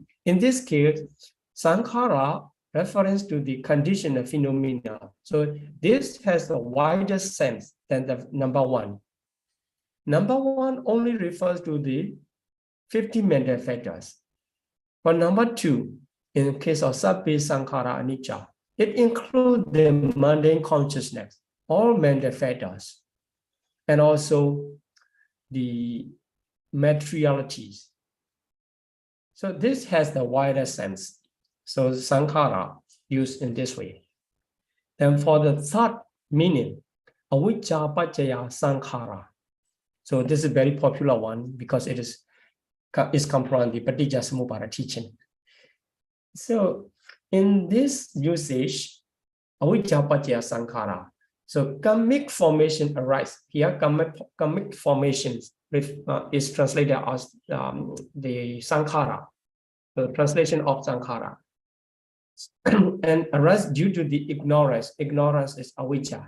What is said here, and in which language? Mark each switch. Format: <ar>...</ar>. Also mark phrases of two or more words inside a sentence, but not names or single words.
<en>In this case, sankhara reference to the conditional phenomena. So this has a wider sense than the number one. Number one only refers to the 50 mental factors. For number two, in case of</en> <pi>sabbe sankhara anicca,</pi> <en>it includes the mundane consciousness, all mental factors, and also the materialities. So this has the wider sense. So sankhara used in this way. Then for the third meaning,</en> <pi>avijja paccaya sankhara.</pi> <en>So this is a very popular one because it is come from the Paṭijasamuppada teaching. So in this usage,</en> <pi>avijja paccaya sankhara.</pi> <en>So karmic formation arise. Here karmic formations is translated as the sankhara, the translation of sankhara. And arise due to the ignorance. Ignorance is avijja.</en>